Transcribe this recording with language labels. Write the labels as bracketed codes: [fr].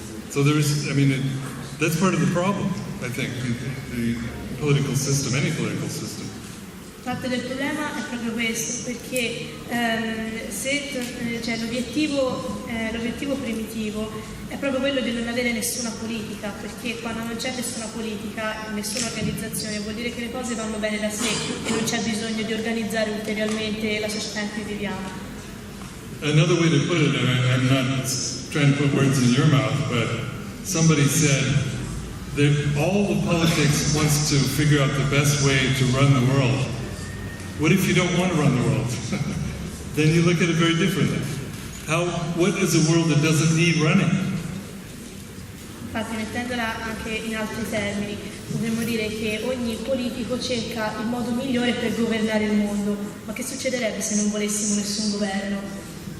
[en] So that's part of the problem. I think the political system, any political system. [it] Parte del problema è proprio questo, perché l'obiettivo primitivo è proprio quello di non avere nessuna politica, perché quando non c'è nessuna politica, nessuna organizzazione, vuol dire che le cose vanno bene da sé e non c'è bisogno di organizzare ulteriormente la società in cui viviamo. [en] Another way to put it, and I'm not trying to put words in your mouth, but somebody said that all the politics wants to figure out the best way to run the world. What if you don't want to run the world? Then you look at it very differently. What is a world that doesn't need running? [it] Infatti, mettendola anche in altri termini, potremmo dire che ogni politico cerca il modo migliore per governare il mondo. Ma che succederebbe se non volessimo nessun governo?